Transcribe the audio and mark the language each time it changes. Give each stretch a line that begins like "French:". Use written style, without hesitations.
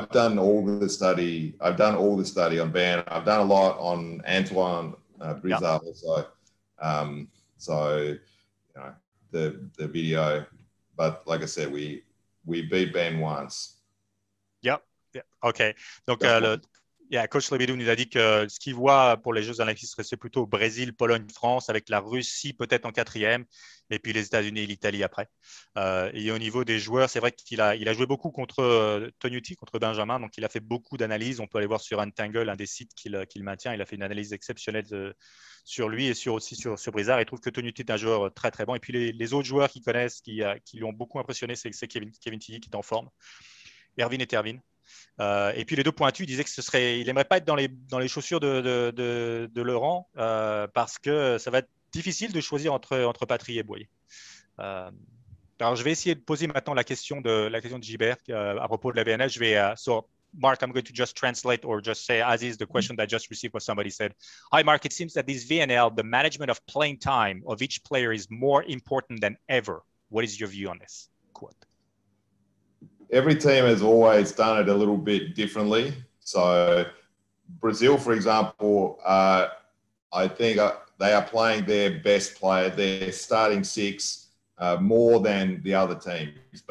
English: I've done all the study on Ben. I've done a lot on Antoine Brizard also. So the video, but like I said, we beat Ben once. Yep. OK.
French: Donc, Coach Lebedew nous a dit que ce qu'il voit pour les Jeux olympiques serait plutôt Brésil, Pologne, France, avec la Russie peut-être en 4e, et puis les États-Unis et l'Italie après. Et au niveau des joueurs, c'est vrai qu'il a joué beaucoup contre Tonyuti, contre Benjamin, donc il a fait beaucoup d'analyses. On peut aller voir sur Untangle, un des sites qu'il maintient. Il a fait une analyse exceptionnelle sur lui et aussi sur Brizard. Il trouve que Tonyuti est un joueur très très bon. Et puis les autres joueurs qu'il connaissent, qui lui ont beaucoup impressionné, c'est Kevin Tilly qui est en forme. Erwin et Terwin. Et puis les 2 pointus, il disait il n'aimerait pas être dans les chaussures de Laurent parce que ça va être difficile de choisir entre Patry et Boyer. Alors je vais essayer de poser maintenant la question de Gilbert à propos de la BNL.
English: So Mark, I'm going to just translate or just say as is the question that I just received what somebody said. Hi Mark, it seems that this VNL, the management of playing time of each player is more important than ever. What is your view on this? Quote. Every team has always done it a little bit differently. So Brazil, for example, I think they are playing their best player, their starting 6, more than the other teams.